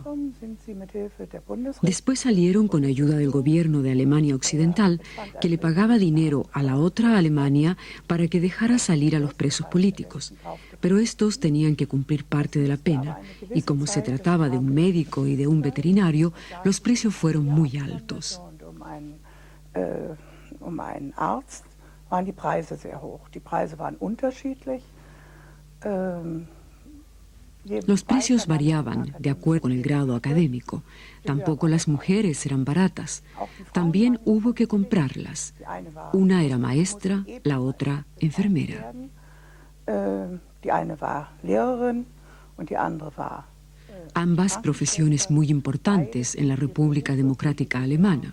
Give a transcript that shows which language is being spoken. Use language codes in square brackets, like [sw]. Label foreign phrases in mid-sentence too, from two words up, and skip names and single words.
[es] Después salieron con ayuda del gobierno de Alemania Occidental, que le pagaba dinero a la otra Alemania para que dejara salir a los presos políticos. Pero estos tenían que cumplir parte de la pena, y como se trataba de un médico y de un veterinario, los precios fueron muy altos. [de] Waren die Preise sehr hoch. Die Preise waren unterschiedlich. [es] Los precios variaban de acuerdo con el grado académico. Tampoco las mujeres eran baratas. También hubo que comprarlas. Una era maestra, la otra enfermera. Ambas profesiones muy importantes en la República Democrática Alemana.